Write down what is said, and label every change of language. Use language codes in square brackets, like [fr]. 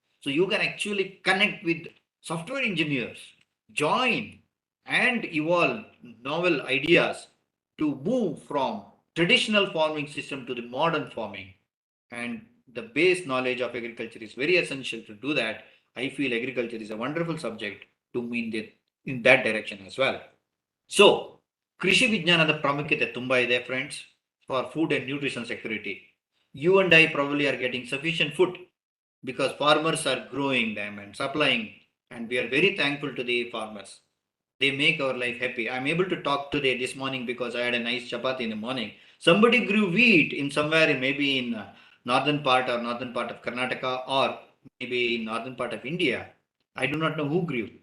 [en] So you can actually connect with software engineers, join and evolve novel ideas to move from traditional farming system to the modern farming. And the base knowledge of agriculture is very essential to do that. I feel agriculture is a wonderful subject to mean in that direction as well. [kn] So, ಕೃಷಿ ವಿಜ್ಞಾನದ ಪ್ರಾಮುಖ್ಯತೆ ತುಂಬಾ ಇದೆ friends [en] For food and nutrition security. You and I probably are getting sufficient food because farmers are growing them and supplying, and we are very thankful to the farmers. They make our life happy. I'm able to talk today this morning because I had a nice chapati in the morning. Somebody grew wheat in somewhere maybe in northern part of Karnataka, or maybe in northern part of India. I do not know who grew.